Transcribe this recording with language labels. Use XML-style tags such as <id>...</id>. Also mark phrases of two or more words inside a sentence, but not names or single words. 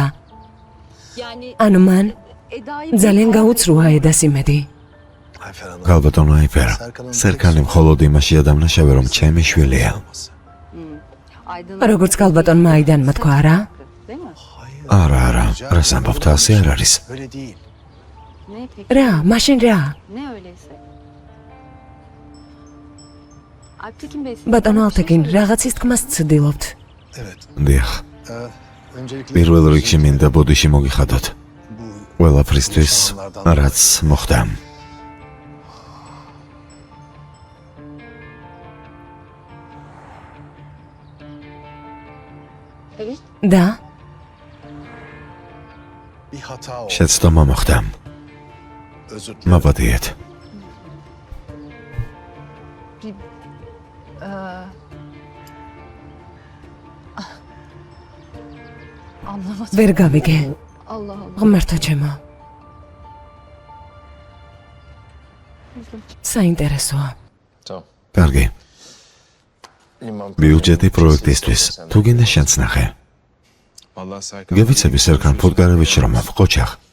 <ka>ანუ მან ძალიან გაუცრუა ედას იმედი. გალბატონო აიფერ, სერკანი მხოლოდ იმაში ადამნაშავე, რომ ჩემი შვილია. როგორც გალბატონმა აიდანმა თქვა, არა? არა, რას ამბობთ, ასე არ არის.</ka> <tr>Öyle değil.</tr> <ka>რა, მაშინ რა?</ka> <tr>Ne öyleyse. Alptekin Bey, siz</tr> <ka>ბატონო ალთაკინ, რაღაცის თქმას ცდილობთ.</ka> <tr>Evet.</tr> <ka>დიახ.</ka> <tr>Öncelikle</tr> <ka>პირველ რიგში მინდა ბოდიში მოგიხადოთ. ყველაფრისთვის, რაც მოხდა.</ka> <tr>evet.</tr> <ka>და</ka> <tr>bir hata oldu.</tr> <ka>შეცდომა მოხდა.</ka> <tr>Özür dilerim.</tr> <ka>მაპატიეთ.</ka> <tr>Anlamadım.</tr> <ka>ვერ გავიგე.</ka> <tr>Allah Allah.</tr> <ka>ღმერთო ჩემო. საინტერესოა. კარგი. ბიუჯეტი პროექტისთვის. თუ გინდა შენც ნახე. გევიცები სერკან ფუტკარევიჩი რომ ყოჩახ.</ka>